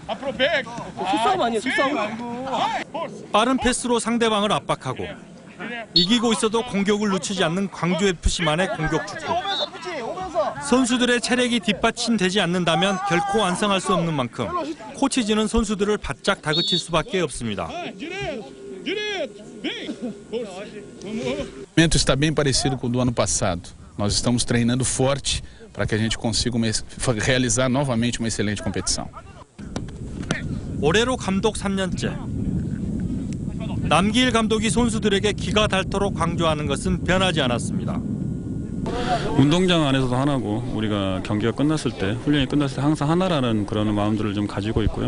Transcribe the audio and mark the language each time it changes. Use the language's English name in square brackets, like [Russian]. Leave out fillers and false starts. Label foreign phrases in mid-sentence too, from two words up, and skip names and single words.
[Korean] 속싸움 아니에요, 속싸움? 빠른 패스로 상대방을 압박하고 이기고 있어도 공격을 늦추지 않는 광주FC만의 공격 축구. 선수들의 체력이 뒷받침되지 않는다면 결코 완성할 수 없는 만큼 코치진은 선수들을 바짝 다그칠 수밖에 없습니다. [Portuguese] O momento está bem parecido com o do ano passado. Nós estamos treinando forte para que a gente consiga realizar novamente uma excelente competição. [Korean] 올해로 감독 3년째. 남기일 감독이 선수들에게 기가 닳도록 강조하는 것은 변하지 않았습니다. 운동장 안에서도 하나고 우리가 경기가 끝났을 때 훈련이 끝났을 때 항상 하나라는 그런 마음들을 좀 가지고 있고요.